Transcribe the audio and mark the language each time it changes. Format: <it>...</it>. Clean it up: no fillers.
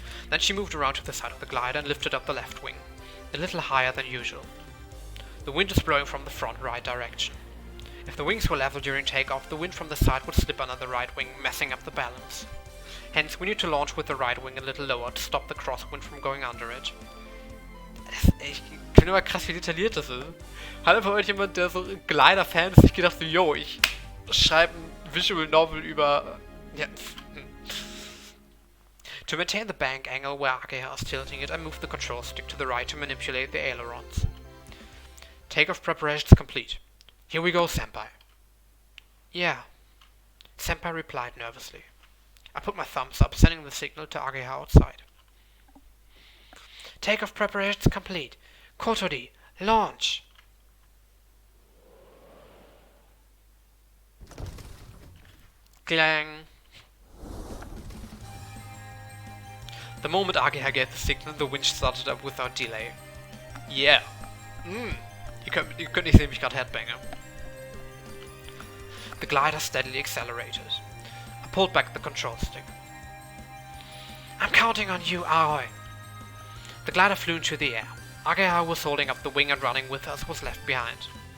<en>Then she moved around to the side of the glider and lifted up the left wing, a little higher than usual. The wind is blowing from the front right direction. If the wings were level during takeoff, the wind from the side would slip under the right wing, messing up the balance. Hence, we need to launch with the right wing a little lower to stop the crosswind from going under it.</en> <de>Ich finde immer krass, wie detailliert das ist. Hat einfach irgendjemand, der so Glider-Fan ist, sich gedacht so, yo, ich schreibe ein Visual Novel über... Ja.</de> <en>To maintain the bank angle where Ageha is tilting it, I move the control stick to the right to manipulate the ailerons. Takeoff preparations complete. Here we go, Senpai. Yeah. Senpai replied nervously. I put my thumbs up, sending the signal to Ageha outside. Takeoff preparations complete. Kotori, launch! Clang! The moment Ageha gave the signal, the winch started up without delay. Yeah!</en> <de>Ihr könnt nicht sehen, wie ich gerade headbange.</de> <en>The glider steadily accelerated. I pulled back the control stick. I'm counting on you, Aoi! The glider flew into the air. Ageha was holding up the wing and running with us was left behind.</en>